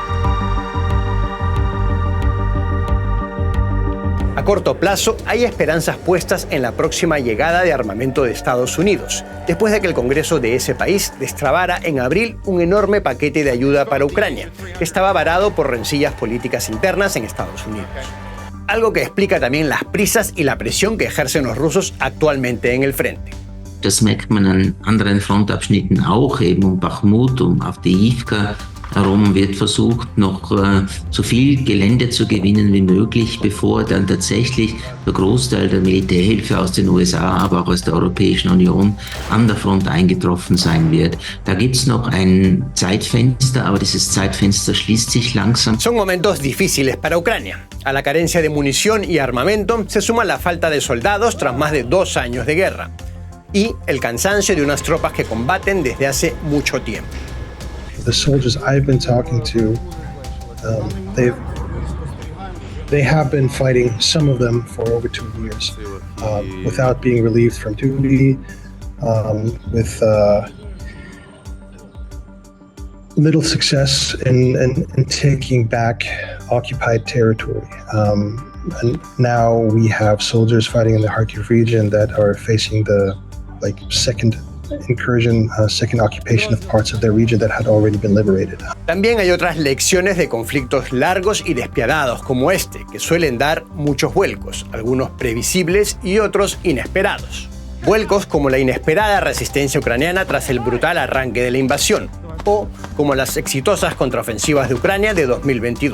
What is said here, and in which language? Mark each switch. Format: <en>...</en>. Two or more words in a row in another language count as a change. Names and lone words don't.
<es>A corto plazo, hay esperanzas puestas en la próxima llegada de armamento de Estados Unidos, después de que el Congreso de ese país destrabara en abril un enorme paquete de ayuda para Ucrania, que estaba varado por rencillas políticas internas en Estados Unidos. Algo que explica también las prisas y la presión que ejercen los rusos actualmente en el frente.</es> <de>Das merkt man an anderen Frontabschnitten auch, eben um Bachmut, um Avdiivka herum wird versucht, noch so viel Gelände zu gewinnen wie möglich, bevor dann tatsächlich der Großteil der Militärhilfe aus den USA, aber auch aus der Europäischen Union an der Front eingetroffen sein wird. Da gibt es noch ein Zeitfenster, aber dieses Zeitfenster schließt sich langsam.</de> <es>Son momentos difíciles para Ucrania. A la carencia de munición y armamento se suma la falta de soldados tras más de 2 años de guerra y el cansancio de unas tropas que combaten desde hace mucho tiempo.</es> <en>The soldiers I've been talking to, they have been fighting, some of them, for over 2 years, without being relieved from duty, with little success in taking back occupied territory. And now we have soldiers fighting in the Kharkiv region that are facing the second incursion, second occupation of parts of their region that had already been liberated.</en> <es>También hay otras lecciones de conflictos largos y despiadados como este, que suelen dar muchos vuelcos, algunos previsibles y otros inesperados. Vuelcos como la inesperada resistencia ucraniana tras el brutal arranque de la invasión, o como las exitosas contraofensivas de Ucrania de 2022.</es>